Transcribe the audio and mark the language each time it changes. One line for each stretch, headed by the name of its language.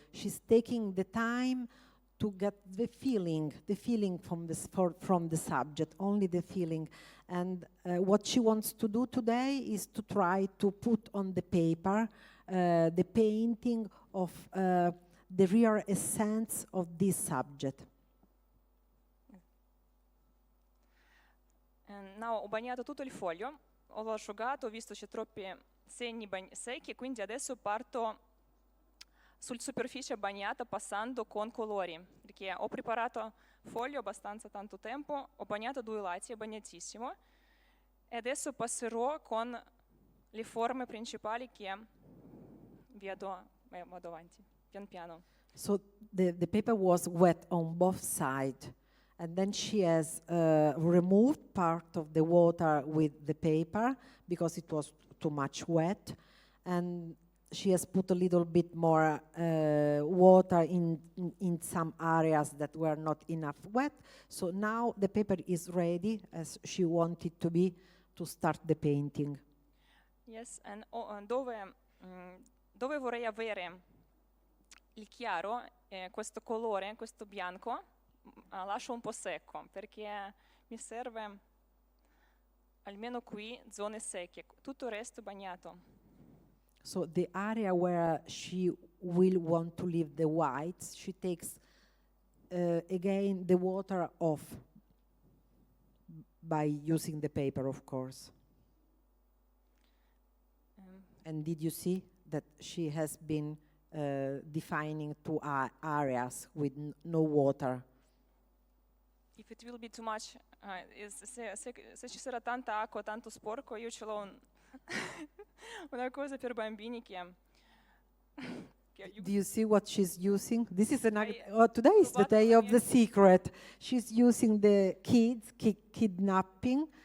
English: She's taking the time to get the feeling from the subject, only the feeling. And what she wants to do today is to try to put on the paper the painting of the real essence of this subject.
Italian: No, ho bagnato tutto il foglio, l'ho asciugato, ho visto c'è troppi segni secchi, quindi adesso parto sul superficie bagnata passando con colori, perché ho preparato foglio abbastanza tanto tempo, ho bagnato 2 lati, è bagnatissimo, e adesso passerò con le forme principali che vado avanti, pian piano.
English: So the paper was wet on both sides, and then she has removed part of the water with the paper because it was too much wet, and she has put a little bit more water in some areas that were not enough wet. So now the paper is ready, as she wanted to be, to start the painting. Yes, and
Italian: dove vorrei avere il chiaro, questo colore, questo bianco, lascio un po' secco, perché mi serve almeno qui zone secche, tutto il resto bagnato.
English: So the area where she will want to leave the whites, she takes again the water off by using the paper, of course. And did you see that she has been defining 2 areas with no water? If it will be too much,
Italian: se ci sarà tanta acqua, tanto sporco, io ce l'ho una cosa per bambini che
English: Do you see what she's using? This is Today today is the day of the rubato secret. She's using the kids kidnapping,